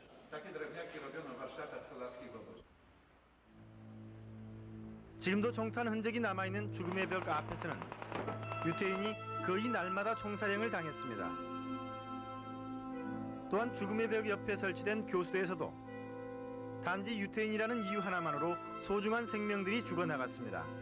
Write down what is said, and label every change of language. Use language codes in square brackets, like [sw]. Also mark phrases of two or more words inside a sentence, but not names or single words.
[pl] Takie drewniaki robiono w warsztatach stolarskich w obozie. [ko] 지금도 총탄 흔적이 남아있는 죽음의 벽 앞에서는 유태인이 거의 날마다 총사령을 당했습니다. 또한 죽음의 벽 옆에 설치된 교수대에서도 단지 유태인이라는 이유 하나만으로 소중한 생명들이 죽어나갔습니다.